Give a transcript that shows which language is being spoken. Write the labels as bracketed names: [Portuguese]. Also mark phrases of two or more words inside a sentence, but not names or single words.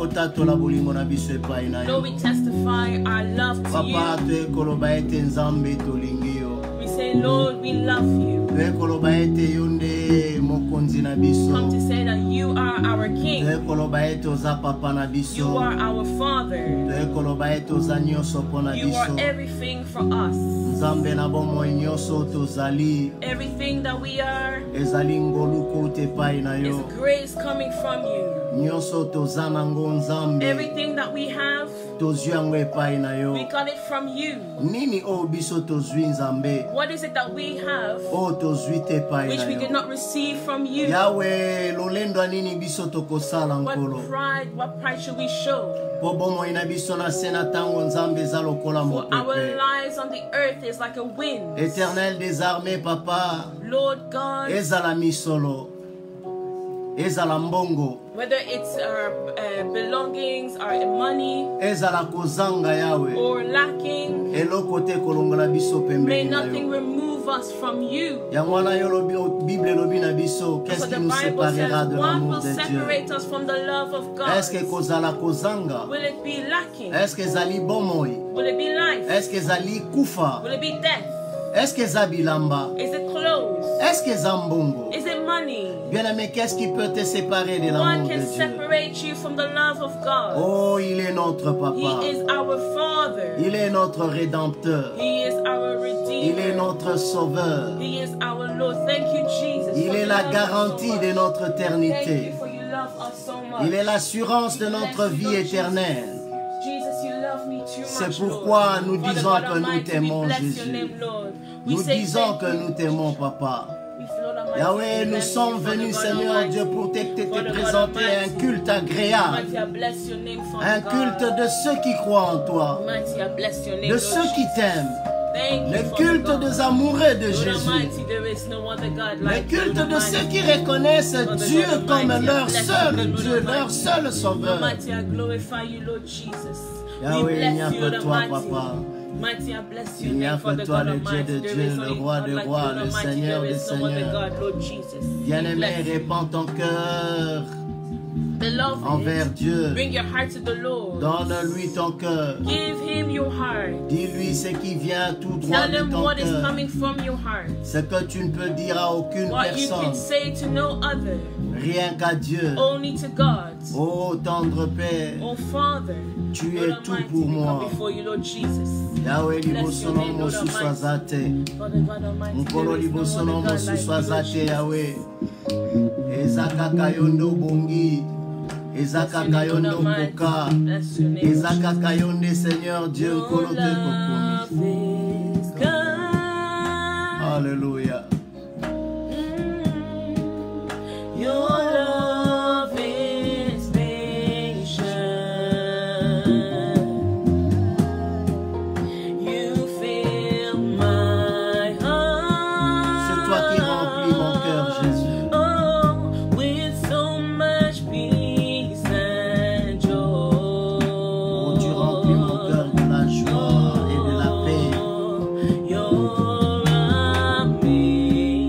[Lingala] tatola bolingo na biso epai na [English] Lord, [Lingala] yo. [English] we testify our love to Papa you. [Lingala] toekoloba ete nzambe tolingi yo. [English] We say, Lord, we love you. [Lingala] Toekoloba ete yo nde mokonzi na biso. [English] Come to say that you are our King. [Lingala] Toekoloba ete oza papa na [English] You [Lingala] biso. [English] are our Father. [Lingala] Toekoloba ete oza nyonso mpo na [English] You are [Lingala] biso. [English] everything for us. [Lingala] Nzambe na bomoi nyonso tozali. [English] Everything that we are [Lingala] Ezali ngoluku te epai na [English] is [Lingala] yo. [English] grace coming from you. [Lingala] Nyonso toza nango nzambe. [English] Everything that we have, [Lingala] Tozwi yango epai na yo. [English] we got it from you. [Lingala] Nini oyo biso tozwi nzambe? [English] What is it that we have [Lingala] Oyo tozwi te epai [English] which [Lingala] na [English] we did [Lingala] yo. [English] not receive from you? [Lingala] Yawe lolendo nini biso tokosala nkolo? [English] What pride should we show? [Lingala] Po bomoi na biso na se na ntango nzambe eza lokola [English] For our [Lingala] mopepe. [English] lives on the earth is like a wind. [French] Éternel des armées, papa, [English] Lord God, [Lingala] ezala misolo, ezala mbongo, [English] whether it's our belongings, our money, [Lingala] ezala kozanga yawe, [English] or lacking, [Lingala] eloko te kolongola biso [English] may [Lingala] pembeni na [English] nothing [Lingala] yo. [English] remove us from you. [Lingala] Yango wana yo lobi, Bible lobi na biso, [French] qu'est-ce [English] So [French] qui [English] the [French] nous [English] Bible [French] séparera [English] says, [French] de [English] one [French] l'amour [English] will [French] de Dieu? [English] separate us from the love of [French] Est-ce que [English] God. [Lingala] kozala kozanga? [English] Will it be lacking? [French] Est-ce que [Lingala] ezali bomoi? [English] Will it be life? [Lingala] Est-ce que ezali kufa? [English] Will it be death? [Lingala] Est-ce que eza bilamba? [English] Is it clothes? [Lingala] Est-ce que eza mbongo? [English] Is it money? [French] Bien-aimé, qu'est-ce qui peut te séparer de [English] What [French] l'amour [English] can [French] de Dieu? [English] separate you from the love of God? [French] Oh, il est notre papa. [English] He is our Father. [French] Il est notre rédempteur. [English] He is our [French] Il est [English] Redeemer. [French] notre sauveur. [English] He is our Lord. Thank you, Jesus. [French] Il [English] for [French] est [English] you [French] la [English] love us [French] garantie [English] so [French] de [English] much. [French] notre [English] Thank [French] éternité. [English] you for you love us so much. [French] Il est l'assurance de notre vie éternelle. [English] Jesus, you love me too [French] C'est [English] much, [French] pourquoi [English] Lord. [French] nous [English] Father [French] disons [English] God [French] que nous [English] Almighty, [French] t'aimons, [English] we bless [French] Jésus. [English] your name, Lord. We [French] Nous [English] say [French] disons [English] thank [French] que [English] you. [French] nous t'aimons, papa. [English] Lord Almighty, Yahweh, we [French] nous [English] bless [French] sommes [English] you, Father [French] venus, [English] God [French] Seigneur [English] Almighty. [French] Dieu, pour te [English] Father God [French] présenter un [English] Almighty. [French] culte agréable. [English] Almighty, I bless your name, Father [French] Un [English] God. [French] culte de ceux qui croient en toi. [English] Almighty, I bless your name, [French] De [English] Lord [French] ceux qui [English] Jesus. [French] t'aiment. [English] Thank you, [French] Le [English] Father [French] culte [English] God. [French] des amoureux de [English] Lord [French] Jésus. [English] Almighty, there is no other God [French] Le [English] like [French] culte [English] you, [French] de ceux [English] Almighty. [French] qui reconnaissent [English] Father [French] Dieu [English] God [French] comme [English] Almighty, I [French] leur [English] bless [French] seul [English] you, Lord [French] Dieu, leur [English] Almighty. [French] seul sauveur. [English] Almighty, I glorify you, Lord Jesus. Yahweh, We [French] il n'y a [English] bless you, [French] que [English] Lord [French] toi, [English] Almighty. [French] papa. [English] Mighty, I bless [French] Il [English] your [French] n'y a [English] name, [French] que [English] Father [French] toi, [English] God [French] le Dieu [English] Almighty. [French] de [English] There [French] Dieu, [English] is [French] le [English] only [French] roi [English] God [French] des [English] like you, [French] rois, [English] Lord [French] le [English] Almighty. [French] Seigneur [English] There [French] des [English] is no other [French] seigneurs. [English] God, Lord Jesus. We [French] Bien-aimé, [English] bless you. [French] répands ton cœur [English] Beloved, [French] envers Dieu. [English] bring your heart to the Lord. [French] Donne-lui ton cœur. [English] Give him your heart. [French] Dis-lui ce qui vient tout droit [English] Tell [French] de [English] him [French] ton [English] what is [French] cœur. [English] coming from your heart. [French] Ce que tu ne peux dire à aucune [English] What you [French] personne, [English] can say to no other, [French] rien qu'à Dieu. [English] only to God. [French] Oh tendre Père, [English] Oh Father, [French] tu [English] Lord [French] es tout [English] Almighty, [French] pour [English] we [French] moi. [English] come before you, Lord Jesus. Yahweh Bless [Lingala] liboso [English] your [Lingala] na [English] name, Lord [Lingala] mosusu [English] Almighty. [Lingala] aza te. [English] Father God Almighty, [Lingala] Mokolo [English] there is no [Lingala] liboso na [English] other God like [Lingala] mosusu [English] you, [Lingala] aza [English] Lord [Lingala] te, [English] Jesus. [Lingala] Yahweh. Eza kaka yo nde obongi. Eza [English] Bless your [Lingala] kaka [English] name, [Lingala] yo [English] Lord [Lingala] nde [English] Almighty. [Lingala] okoka. [English] Bless your name, [Lingala] Eza [English] Lord [Lingala] kaka yo nde [French] Seigneur Dieu [English] Your [Lingala] nkolo te kokomi. [English] love is kind. Alléluia. Your love is patient. You fill my heart. [French] C'est toi qui remplis mon cœur, Jésus. [English] Oh, with so much peace and joy. [French] Oh, tu remplis mon cœur de la joie et de la paix. [English] You're amazing.